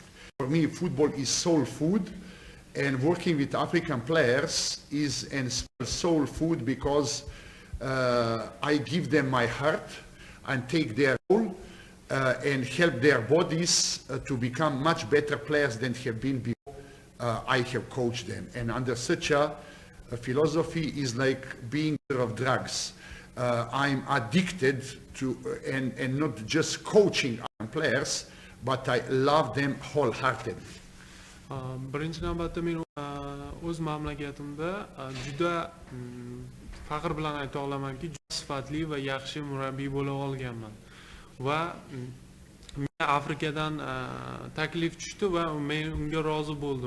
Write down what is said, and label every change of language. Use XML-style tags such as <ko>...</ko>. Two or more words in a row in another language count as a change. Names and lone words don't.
<en>For me, football is soul food, and working with African players is an soul food because I give them my heart and take their soul and help their bodies to become much better players than have been before I have coached them. And under such a philosophy is like being of drugs. I'm addicted to, and not just coaching players, but I love them wholeheartedly.</en> <uz>Birinchi navbatda men o'z mamlakatimda juda faqr bilan ayta olamanki, juda sifatli va yaxshi murabbiy bo'la olganman. Va menga Afrikadan taklif tushdi va men unga rozi bo'ldim.</uz>